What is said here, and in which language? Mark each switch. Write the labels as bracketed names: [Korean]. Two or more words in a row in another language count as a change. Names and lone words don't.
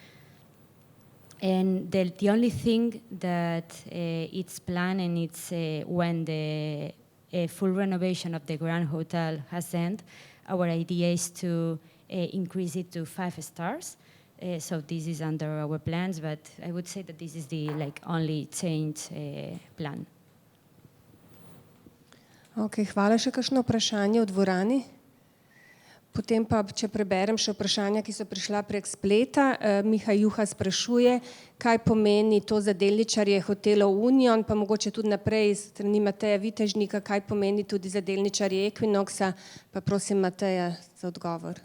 [English] And the only thing that it's planned, and it's when the full renovation of the Grand Hotel has ended, our idea is to increase it to 5 stars. So this is under our plans, but I would say that this is the only change plan. [Slovenian] Okay, hvala. Še kakšno vprašanje v dvorani? Potem pa, če preberem še vprašanja, ki so prišla prek spleta. Miha Juha sprašuje, kaj pomeni to za delničarje hotelov Union, pa mogoče tudi naprej strani Mateja Vitežnika, kaj pomeni tudi za delničarje Equinoxa, pa prosim Mateja za odgovor.